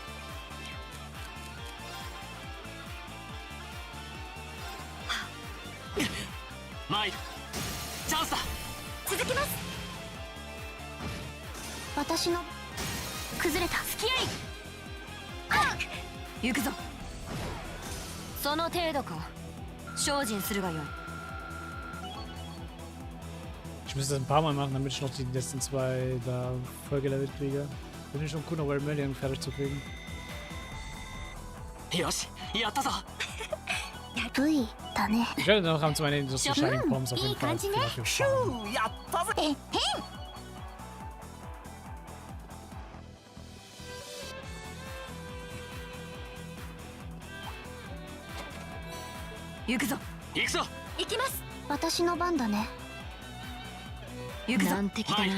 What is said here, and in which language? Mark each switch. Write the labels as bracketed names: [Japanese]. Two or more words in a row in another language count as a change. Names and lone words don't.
[Japanese] マイル、チャンスだ。続きます。私の崩れた。付き合い。行くぞ。その程度か。精進するがよい。 [German] Ich müsste das ein paar Mal machen, damit ich noch die letzten 2 da vollgelevelt kriege. Bin ich schon gut, noch Red Million fertig zu kriegen. [Japanese] よし、やったぞ。 V だね。 [German] Ich werde noch am zum Ende so Shining Bombs auf jeden Fall dafür fahren. [Japanese] やったぜ。えへん。行くぞ。行くぞ。行きます。私の番だね。行くぞ。難敵だな。